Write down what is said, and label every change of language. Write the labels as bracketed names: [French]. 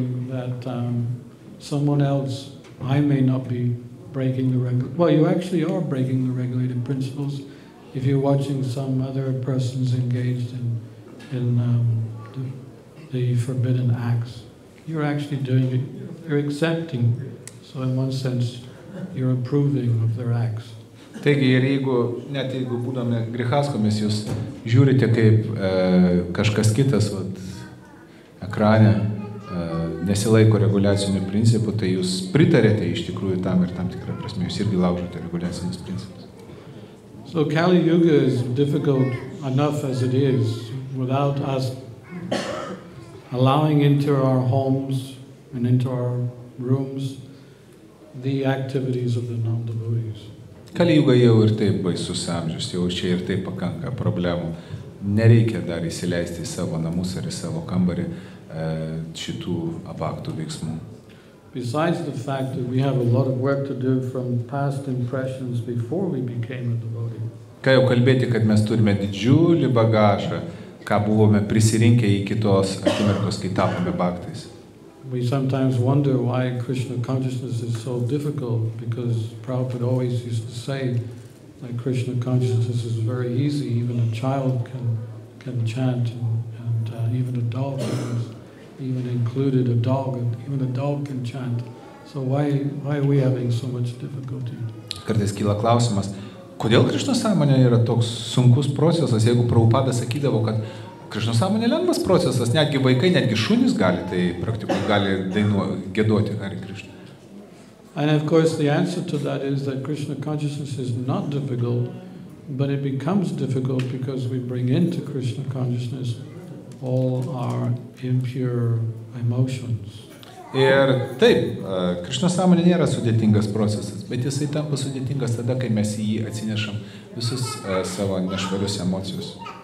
[English] that someone else, I may not be breaking the well, you actually are breaking the regulated principles if you're watching some other persons engaged in the forbidden acts. You're actually doing it, you're accepting. So in one sense, you're approving of their acts. [Lithuanian] Taigi ir net jeigu būdami grihaskomis jūs žiūrite kaip kažkas kitas ekrane nesilaiko reguliacinių principų, tai jūs pritarėte iš tikrųjų tam ir tam tikrą prasme, jūs irgi laužote reguliacinius principus. [English] So Kali Yuga is difficult enough as it is without us allowing into our homes and into our rooms the activities of the non-devotees. [Lithuanian] Kali Yuga jau ir taip baisus amžius, jau čia ir taip pakanka problemų. Nereikia dar įsileisti į savo namus ar į savo kambarį šitų apaktų veiksmų. [English] Besides the fact that we have a lot of work to do from past impressions before we became a devotee. [Lithuanian] Ką jau kalbėti, kad mes turime didžiulį bagažą, ką buvome prisirinkę iki tos akimirkos, kai tapome bhaktais. [English] We sometimes wonder why Krishna consciousness is so difficult, because Prabhupada always used to say that Krishna consciousness is very easy. Even a child can chant, and even a dog, even included a dog, and even a dog can chant. So why are we having so much difficulty? [Lithuanian] Kartais kyla klausimas, kodėl Krišno sąmonė yra toks sunkus procesas, jeigu Prabhupada sakydavo, kad Krišno sąmonė lengvas procesas, netgi vaikai, netgi šunys gali tai praktikuoti, gali giedoti Hare Krishna. [English] And of course the answer to that is that Krishna consciousness is not difficult, but it becomes difficult because we bring into Krishna consciousness all our impure emotions. [Lithuanian] Ir taip, Krišno sąmonė nėra sudėtingas procesas, bet jisai tampa sudėtingas tada, kai mes į jį atsinešam visus savo nešvarius emocijus.